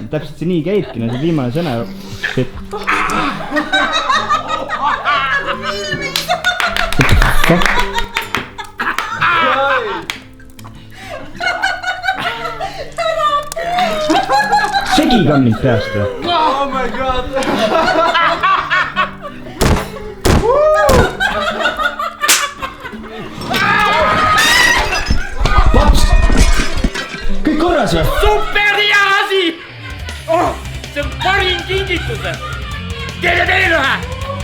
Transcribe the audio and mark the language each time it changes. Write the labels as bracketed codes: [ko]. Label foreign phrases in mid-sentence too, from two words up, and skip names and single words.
[et] Täpselt see nii käibki, no see viimane sõna. Segi ka mind peast või? [en] Oh my god! [et] Paps! Kõik korras või? Super hea asi! See on parim kingitus! Teeme veel ühe!